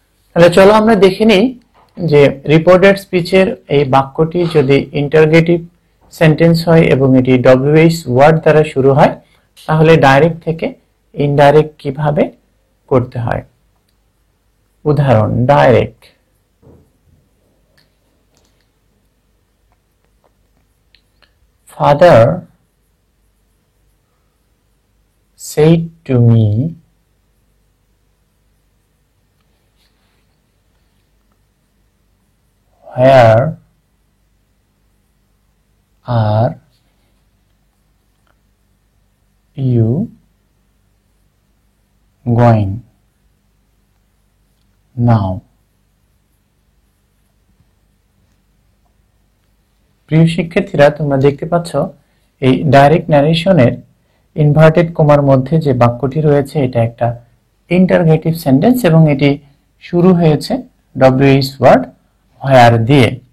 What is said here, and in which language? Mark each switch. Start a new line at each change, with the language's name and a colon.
Bangla: তাহলে চলো আমরা দেখে নিই যে রিপোর্টেড স্পিচের এই বাক্যটি যদি ইন্টারোগেটিভ সেন্টেন্স হয় এবং এটি ডব্লিউএইচ ওয়ার্ড দ্বারা শুরু হয়, তাহলে ডাইরেক্ট থেকে ইনডাইরেক্ট কিভাবে করতে হয়।
English: উদাহরণ, direct, Father said to me, where are you going now?
Bangla: প্রিয় শিক্ষার্থীরা, তোমরা দেখতে পাচ্ছ এই ডাইরেক্ট ন্যারেশনের ইনভার্টেড কমার মধ্যে যে বাক্যটি রয়েছে এটা একটা ইন্টারোগেটিভ সেন্টেন্স এবং এটি শুরু হয়েছে ডব্লিউএইচ ওয়ার্ড হোয়ার দিয়ে।